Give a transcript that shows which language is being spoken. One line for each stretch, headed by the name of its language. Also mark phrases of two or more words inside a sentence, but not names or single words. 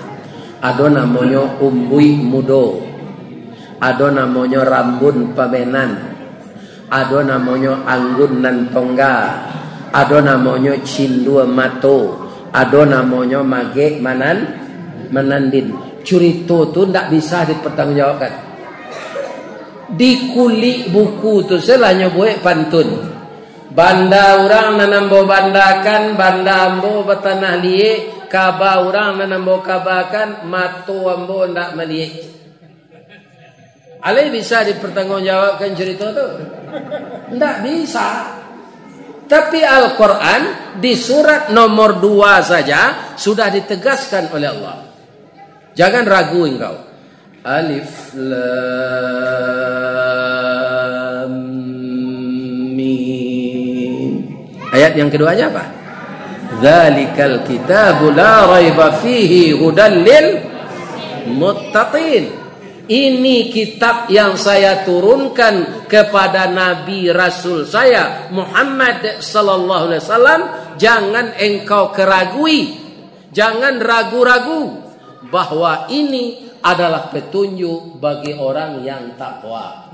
Indonesian: Ada namanya Umbui Mudo, ada namanya Rambun Pamenan, ada namanya Anggun Nan Tongga, ada namanya Cindua Mato, ada namanya Mage Manandin. Cerita tu tak bisa dipertanggungjawabkan. Di kulit buku tu selanya buat pantun.
Minangkabau: Banda orang nanambo bandakan, banda ambo bertanah liek, kaba orang nanambo kabakan, mato ambo ndak meliek. Alai bisa dipertanggungjawabkan cerita tu? Ndak bisa.
Indonesian: Tapi Al-Quran di surat nomor 2 saja sudah ditegaskan oleh Allah. Jangan ragu engkau.
Arabic: الم.
Indonesian: Ayat yang keduanya apa?
Arabic: ذلك الكتاب لا ريب فيه هدى للمتقين.
Indonesian: Ini kitab yang saya turunkan kepada Nabi Rasul saya Muhammad
Arabic: صلى الله عليه وسلم.
Indonesian: Jangan engkau keragui, jangan ragu-ragu bahwa ini adalah petunjuk bagi orang yang takwa.